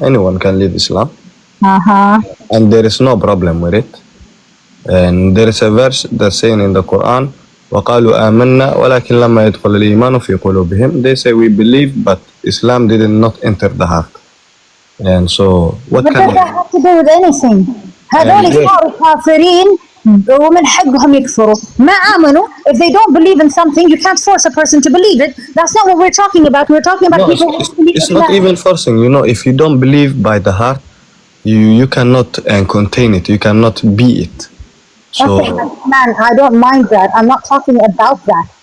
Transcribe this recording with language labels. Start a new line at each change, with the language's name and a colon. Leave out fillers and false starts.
English: Anyone can leave Islam, and there is no problem with it. And there is a verse that's saying in the Quran,
Arabic: وَقَالُوا آمَنَّا وَلَكِنْ لَمَّا يَدْخُلِ الْإِيمَانُ فِي قُلُوبِهِمْ.
English: They say we believe, but Islam did not enter the heart. And so, what but can that have to do with anything?
Arabic: هذول صاروا كافرين ومن حقهم يكفروا ما آمنوا.
English: If they don't believe in something, you can't force a person to believe it. That's not what we're talking about. We're talking about people who believe it's not even forcing. You know, if you don't believe by the heart, you cannot contain it. You cannot be it. So, okay, man, I don't mind that. I'm not talking about that.